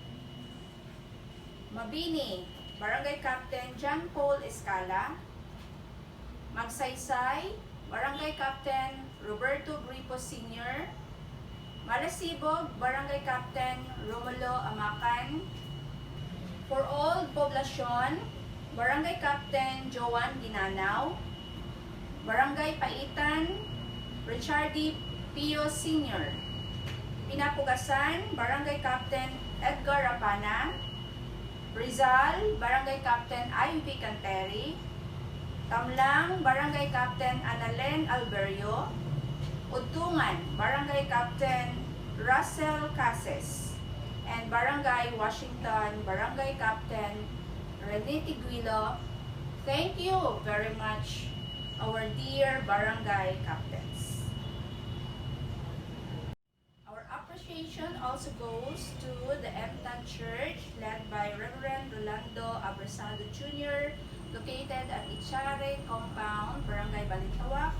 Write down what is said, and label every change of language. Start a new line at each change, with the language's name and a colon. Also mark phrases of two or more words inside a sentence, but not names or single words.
English: Mabini, Barangay Captain John Paul Escala, Magsaysay, Barangay Captain Roberto Gripo Sr., Malasibog, Barangay Captain Romulo Amacan. For all poblasyon, Barangay Captain Joan Ginanaw, Barangay Paitan, Richardy Pio Sr., Pinapugasan, Barangay Captain Edgar Rapana, Rizal, Barangay Captain Ivy Canteri, Tamlang, Barangay Captain Annalen Alberio, Utungan, Barangay Captain Russell Cases, and Barangay Washington, Barangay Captain Rene Tiguilo. Thank you very much, our dear Barangay Captains. Our appreciation also goes to the MTAN Church led by Reverend Rolando Abrasado Jr., located at Ichare Compound, Barangay Balintawak.